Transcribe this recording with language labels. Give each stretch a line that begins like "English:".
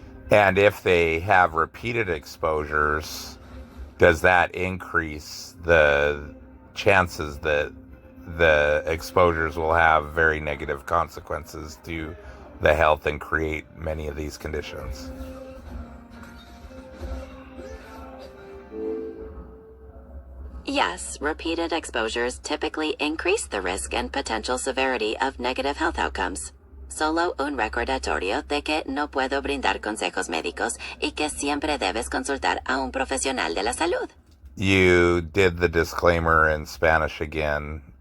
English: And if they have repeated exposures, does that increase the chances that the exposures will have very negative consequences to the health and create many of these conditions? Yes, repeated exposures typically increase the risk and potential severity of negative health outcomes.
Spanish: Solo un recordatorio de que no puedo brindar consejos médicos y que siempre debes consultar a un profesional de la salud.
English: You did the disclaimer in Spanish again.